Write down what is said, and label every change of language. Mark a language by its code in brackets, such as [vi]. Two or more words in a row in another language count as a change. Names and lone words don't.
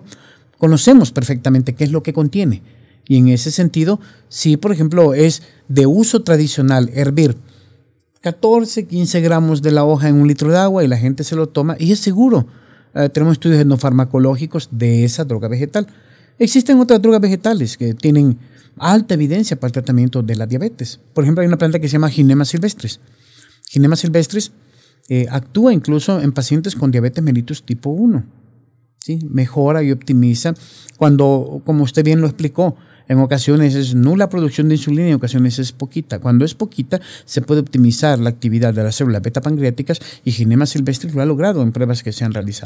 [es] Conocemos perfectamente qué es lo que contiene, y en ese sentido, sí, por ejemplo, es de uso tradicional hervir 14, 15 gramos de la hoja en 1 litro de agua y la gente se lo toma y es seguro. Tenemos estudios etnofarmacológicos de esa droga vegetal. Existen otras drogas vegetales que tienen alta evidencia para el tratamiento de la diabetes. Por ejemplo, hay una planta que se llama Ginema silvestris. Ginema silvestris actúa incluso en pacientes con diabetes mellitus tipo 1. ¿Sí? Mejora y optimiza cuando, como usted bien lo explicó, en ocasiones es nula producción de insulina y en ocasiones es poquita. Cuando es poquita, se puede optimizar la actividad de las células beta pancreáticas, y Ginema silvestris lo ha logrado en pruebas que se han realizado.